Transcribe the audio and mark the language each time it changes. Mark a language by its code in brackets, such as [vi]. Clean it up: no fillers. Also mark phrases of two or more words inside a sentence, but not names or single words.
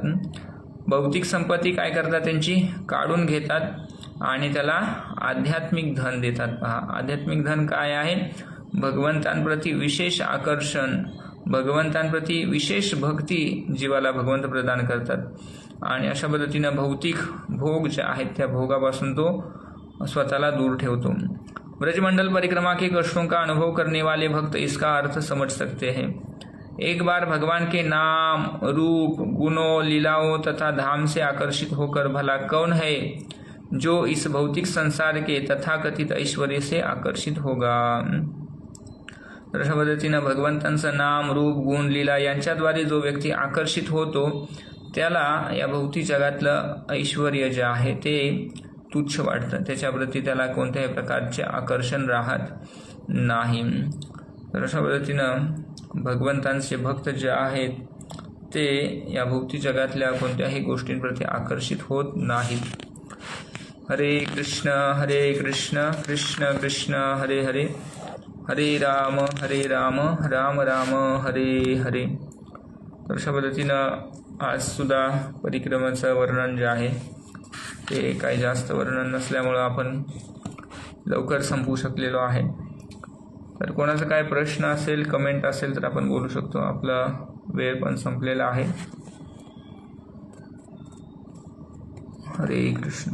[mr] भौतिक संपत्ती काय करतात, त्यांची काढून घेतात आणि त्याला आध्यात्मिक धन देतात. पहा, आध्यात्मिक धन काय आहे, भगवंतांप्रती विशेष आकर्षण, भगवंतांप्रती विशेष भक्ती जीवाला भगवंत प्रदान करतात आणि अशा पद्धतीनं भौतिक भोग जे आहेत त्या भोगापासून तो स्वतःला दूर ठेवतो. [hi] ब्रजमंडल परिक्रमा के कष्टों का अनुभव करने वाले भक्त इसका अर्थ समझ सकते हैं. एक बार भगवान के नाम, रूप, गुणों, लीलाओं तथा धाम से आकर्षित होकर भला कौन है जो इस भौतिक संसार के तथाकथित ऐश्वर्य से आकर्षित होगा. [mr] तर अशा पद्धतीनं भगवंतांचं नाम, रूप, गुण, लीला यांच्याद्वारे जो व्यक्ती आकर्षित होतो त्याला या भौतिक जगातलं ऐश्वर्य जे आहे ते तुच्छ वाटतं, त्याच्याप्रती त्याला कोणत्याही प्रकारचे आकर्षण राहत नाही. तर अशा पद्धतीनं भगवंतांचे भक्त जे आहेत ते या भौतिक जगातल्या कोणत्याही गोष्टींप्रती आकर्षित होत नाहीत. [sa] हरे कृष्ण कृष्ण कृष्ण हरे हरे, हरे राम राम राम हरे हरे. [mr] तर अशा पद्धतीनं आज सुद्धा परिक्रमेचं वर्णन जे आहे ते काही जास्त वर्णन नसल्यामुळं आपण लवकर संपवू शकलेलो आहे. तर कोणाचा काय प्रश्न असेल, कमेंट असेल तर आपण बोलू शकतो. आपला वेळ पण संपलेला आहे. हरे कृष्ण.